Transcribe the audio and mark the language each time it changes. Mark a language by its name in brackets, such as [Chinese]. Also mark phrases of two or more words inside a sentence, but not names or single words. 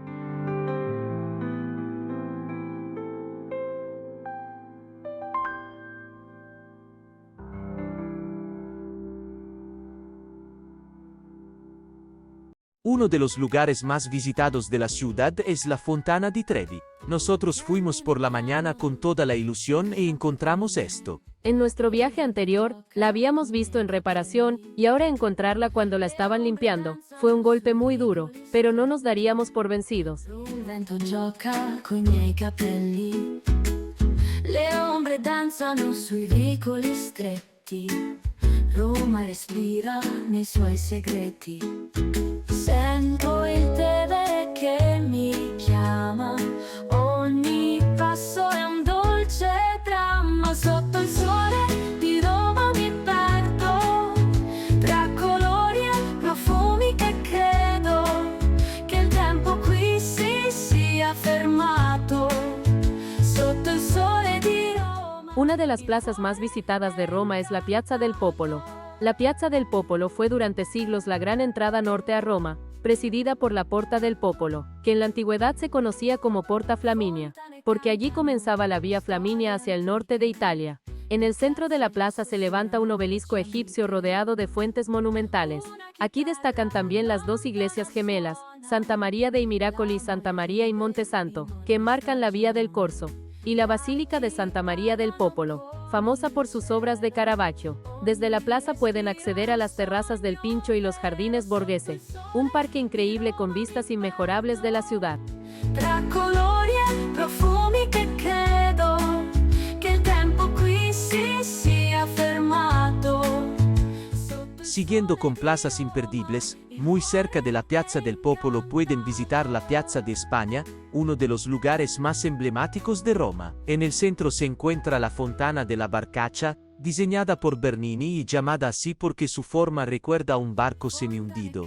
[Spanish] Uno de los lugares más visitados de la ciudad es la Fontana di Trevi. Nosotros fuimos por la mañana con toda la ilusión y encontramos esto. En nuestro viaje anterior, la habíamos visto en reparación, y ahora encontrarla cuando la estaban limpiando, fue un golpe muy duro, pero no nos daríamos por vencidos. [Italian] Il vento gioca coi miei capelli, le ombre danzano sui vicoli stretti, Roma respira nei suoi segreti. Sento il tele che mi chiama, ogni passo è un dolce dramma. Sotto il sole di Roma mi perdo, tra colori e profumi che credo che il tempo qui si sia fermato. Sotto il sole di Roma. [Spanish] Una de las plazas más visitadas de Roma es la Piazza del Popolo. La Piazza del Popolo fue durante siglos la gran entrada norte a Roma, presidida por la Porta del Popolo, que en la antigüedad se conocía como Porta Flaminia, porque allí comenzaba la Vía Flaminia hacia el norte de Italia. En el centro de la plaza se levanta un obelisco egipcio rodeado de fuentes monumentales. Aquí destacan también las dos iglesias gemelas, Santa María dei Miracoli y Santa María in Monte Santo, que enmarcan la Vía del Corso, y la Basílica de Santa María del Popolo, famosa por sus obras de Caravaggio. Desde la plaza pueden acceder a las terrazas del Pincho y los jardines Borghese, un parque increíble con vistas inmejorables de la ciudad. [Italian] Tra colori e profumi che credo che il tempo qui si sia fermato. [Spanish] Siguiendo con plazas imperdibles, muy cerca de la Piazza del Popolo pueden visitar la Piazza de España, uno de los lugares más emblemáticos de Roma. En el centro se encuentra la Fontana de la Barcacha, diseñada por Bernini y llamada así porque su forma recuerda a un barco semi-hundido.